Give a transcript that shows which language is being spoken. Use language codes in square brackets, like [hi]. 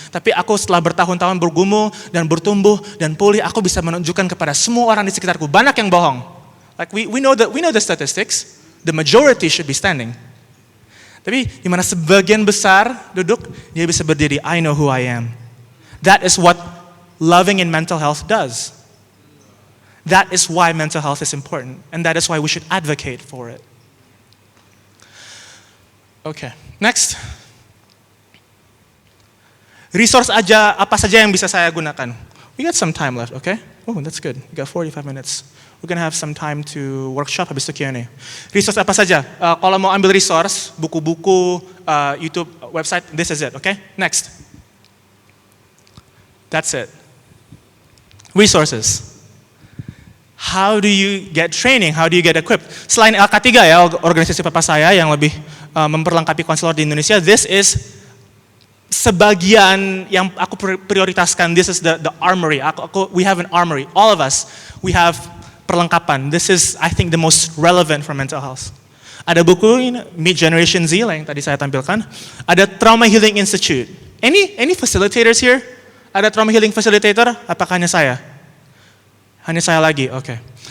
[id] Tapi aku setelah bertahun-tahun bergumul dan bertumbuh dan pulih, aku bisa menunjukkan kepada semua orang di sekitarku, banyak yang bohong. [en] Like we know the statistics, the majority should be standing. [id] Tapi di mana sebagian besar duduk, dia bisa berdiri. [en] I know who I am. That is what loving in mental health does. That is why mental health is important, and that is why we should advocate for it. Okay, next. [id] Resource apa saja yang bisa saya gunakan? [en] We got some time left, okay? Oh, that's good. We got 45 minutes. We're gonna have some time to workshop habis itu Q&A. [id] Resource apa saja? Kalau mau ambil resource, buku-buku, YouTube, website, [en] this is it, okay? Next. That's it. Resources. How do you get training? How do you get equipped? [id] Selain LK3 ya, organisasi papa saya yang lebih memperlengkapi konselor di Indonesia, this is sebagian yang aku prioritaskan. [en] This is the armory. We have an armory. All of us, we have perlengkapan. This is, I think, the most relevant for mental health. [id] Ada buku Meet Generation Z yang tadi saya tampilkan. Ada Trauma Healing Institute. [en] Any facilitators here? [id] Ada trauma healing facilitator? Apakah hanya saya? Hanya saya lagi, oke.